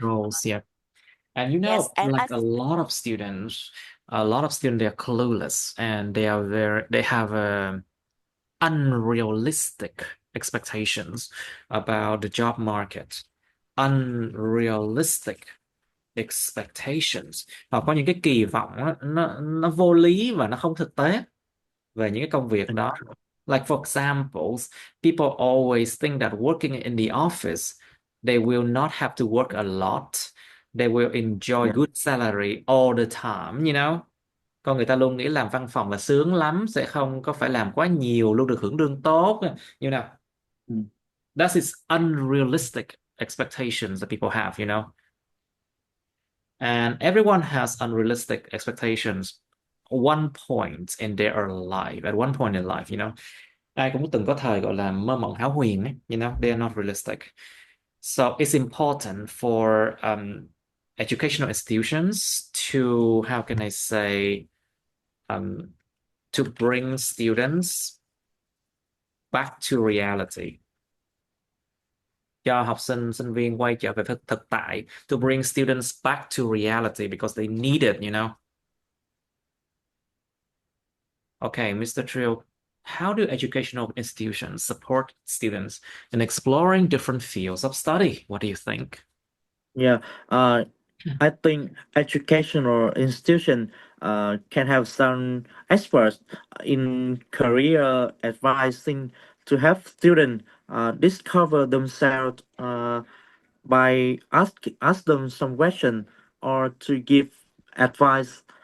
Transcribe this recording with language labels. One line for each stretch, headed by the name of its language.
English: goals, yeah. And you yes, know, and like a lot of students, they're clueless and they have unrealistic expectations about the job market. Unrealistic expectations.
Vietnamese: Họ có những cái kỳ vọng á, nó vô lý và nó không thực tế về những cái công việc đó.
English: Like for examples, people always think that working in the office, they will not have to work a lot. They will enjoy good salary all the time, you know?
Vietnamese: Con người ta luôn nghĩ làm văn phòng là sướng lắm, sẽ không có phải làm quá nhiều, luôn được hưởng lương tốt.
English: You know, that is unrealistic expectations that people have, you know. And everyone has unrealistic expectations one point in their life, at one point in life, you know.
Vietnamese: Ai cũng từng có thời gọi là mơ mộng hão huyền ấy,
English: you know, they are not realistic. So it's important for educational institutions to, how can I say, um, to bring students back to reality.
Vietnamese: Cho học sinh, sinh viên quay trở về thực tại.
English: To bring students back to reality because they need it, you know. Okay, Mr. Trill, how do educational institutions support students in exploring different fields of study? What do you think? Yeah, I think educational institution can have some experts in career advising to help students discover themselves by ask them some question or to give advice.